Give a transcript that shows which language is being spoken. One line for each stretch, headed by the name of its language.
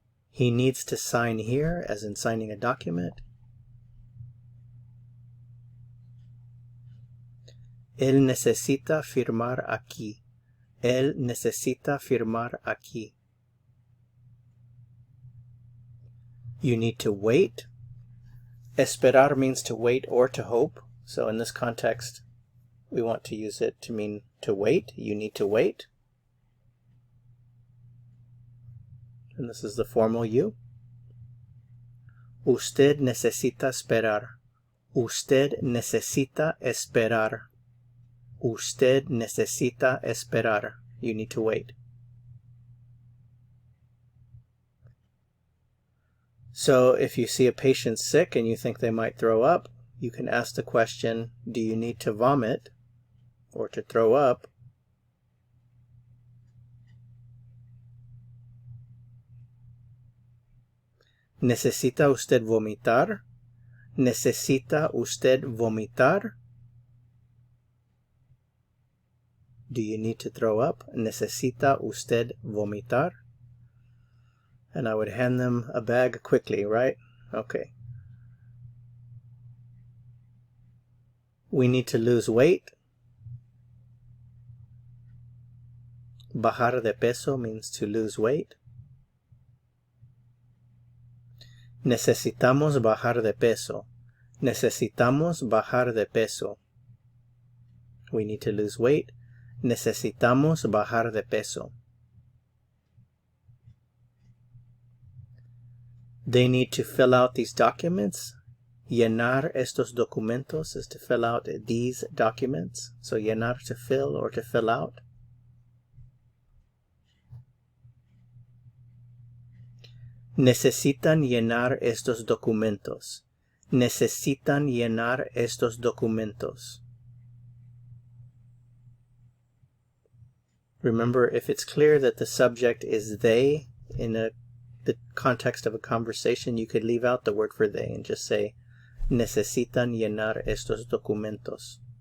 English: He needs to sign here, as in signing a document.
Spanish: Él necesita firmar aquí. Él necesita firmar aquí.
English: You need to wait. Esperar means to wait or to hope. So in this context, we want to use it to mean to wait. You need to wait. And this is the formal you.
Spanish: Usted necesita esperar. Usted necesita esperar. Usted necesita esperar.
English: You need to wait. So if you see a patient sick and you think they might throw up, you can ask the question, do you need to vomit or to throw up?
Spanish: ¿Necesita usted vomitar? ¿Necesita usted vomitar?
English: Do you need to throw up?
Spanish: ¿Necesita usted vomitar?
English: And I would hand them a bag quickly, right? Okay. We need to lose weight.
Spanish: Bajar de peso
English: means to lose weight.
Spanish: Necesitamos bajar de peso. Necesitamos bajar de peso.
English: We need to lose weight.
Spanish: Necesitamos bajar de peso.
English: They need to fill out these documents.
Spanish: Llenar estos documentos
English: is to fill out these documents. So llenar, to fill or to fill out.
Spanish: Necesitan llenar estos documentos. Necesitan llenar estos documentos.
English: Remember, if it's clear that the subject is they in the context of a conversation, you could leave out the word for they and just say,
Spanish: necesitan llenar estos documentos.